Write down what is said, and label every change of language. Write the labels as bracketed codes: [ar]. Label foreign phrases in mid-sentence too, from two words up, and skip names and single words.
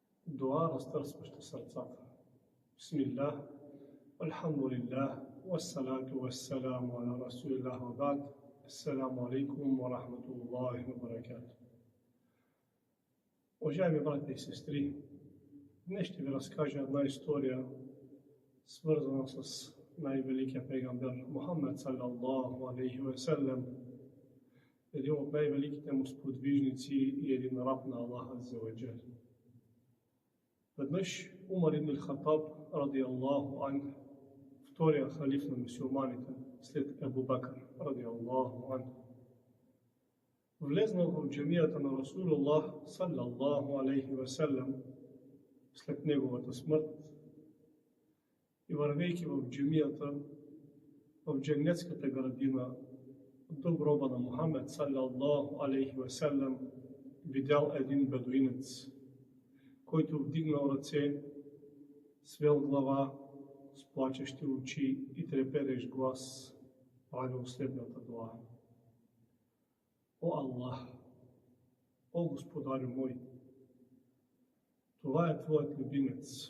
[bg] Дуа, разтърсваща сърцата. [ar] Бисмилlah, الحمد لله، والصلاة والسلام على رسول الله وبعد. السلام عليكم ورحمة الله وبركاته. [bg] Уважаеми братя и сестри, днес ще ви разкажа една история, свързана с най-великия пейгамбер Мухаммед [ar] صلى الله عليه وسلم, [bg] един от най-великите му сподвижници и един раб на Аллах [ar] عز وجل. [bg] Веднъж Умар ибн ал-Хаттаб [ar] رضي الله عنه, [bg] втория халиф на мюсюлманите след Абу Бакр [ar] رضي الله عنه, [bg] влезнал в джамията на Расулуллах [ar] صلى الله عليه وسلم [bg] след неговата смърт и вървейки в джамията, в дженнетската градина до гроба на Мухаммед [ar] صلى الله عليه وسلم, [bg] видял един бедуинец, който вдигнал ръце, свел глава, с плачещи очи и треперещ глас, правил следната дуа: О Аллах, о Господарю мой, това е Твоят любимец.